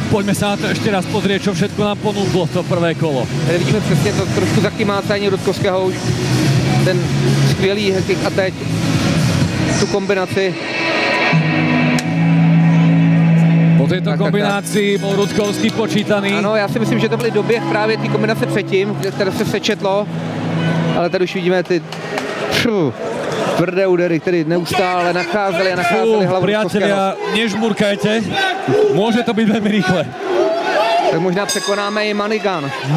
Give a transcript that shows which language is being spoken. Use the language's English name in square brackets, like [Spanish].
[Slovak] Poďme sa na to ešte raz pozrieť, čo všetko nám ponúklo to prvé kolo. [Czech] Tady vidíme přesně to trošku zakymácání Rudkovského už. Ten skvělý kick a teď tu kombinaci. [Slovak] Po této kombinácii bol Rudkovský počítaný. [Czech] Ano, já si myslím, že to byly doběh právě ty kombinace předtím, které se sečetlo. Ale tady už vidíme ty tvrdé údery, které neustále nacházeli a nacházeli hlavu Rudkovského. [Slovak] Priatelia, nežmurkajte, môže to byť veľmi rýchle. [Czech] Tak možná překonáme i Manigan.